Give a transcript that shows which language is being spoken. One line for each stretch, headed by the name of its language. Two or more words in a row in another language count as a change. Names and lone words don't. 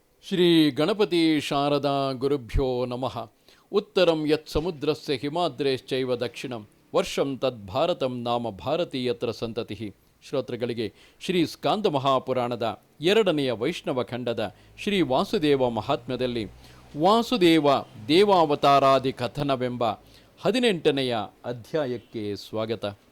Sanskrit: ಶ್ರೀ ಗಣಪತಿ ಶಾರದಾ ಗುರುಭ್ಯೋ ನಮಃ. ಉತ್ತರಂ ಯತ್ ಸಮುದ್ರಸ್ಯ ಹಿಮಾದ್ರೇಶ್ಚೈವ ದಕ್ಷಿಣಂ ವರ್ಷಂ ತದ್ಭಾರತಂ ನಾಮ ಭಾರತೀಯತ್ರ ಸಂತತಿ.
Kannada: ಶ್ರೋತೃಗಳಿಗೆ ಶ್ರೀ ಸ್ಕಾಂದ ಮಹಾಪುರಾಣದ 2ನೆಯ ವೈಷ್ಣವ ಖಂಡದ ಶ್ರೀ ವಾಸುದೇವ ಮಹಾತ್ಮ್ಯದಲ್ಲಿ ವಾಸುದೇವ ದೇವಾವತಾರಾದಿ ಕಥನವೆಂಬ 18ನೆಯ ಅಧ್ಯಾಯಕ್ಕೆ ಸ್ವಾಗತ.